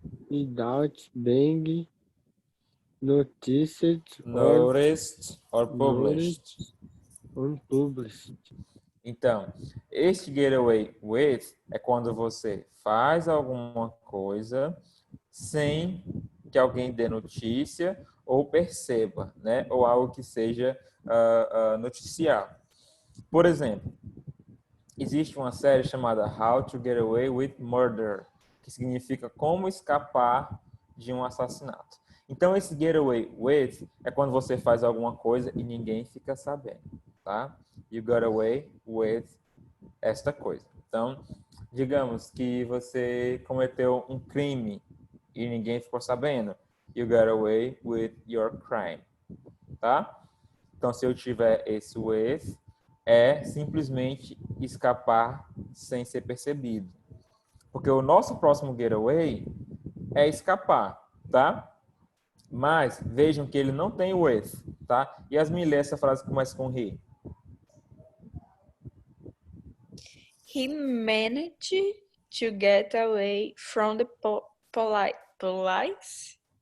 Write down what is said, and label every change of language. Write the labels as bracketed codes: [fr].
[en] Without being noticed or noticed or published. unpublished. [pt] Então, este get away with é quando você faz alguma coisa sem que alguém dê notícia ou perceba, né? Ou algo que seja noticiado. Por exemplo, existe uma série chamada How to Get Away with Murder, que significa como escapar de um assassinato. Então, esse get away with é quando você faz alguma coisa e ninguém fica sabendo, tá? [en] You got away with [pt] esta coisa. Então, digamos que você cometeu um crime e ninguém ficou sabendo. [en] You got away with your crime, tá? [pt] Então, se eu tiver esse with, é simplesmente escapar sem ser percebido. Porque o nosso próximo getaway é escapar, tá? Mas vejam que ele não tem with, tá? E as lê essa frase que começa com he. [en] He managed to get away from the police.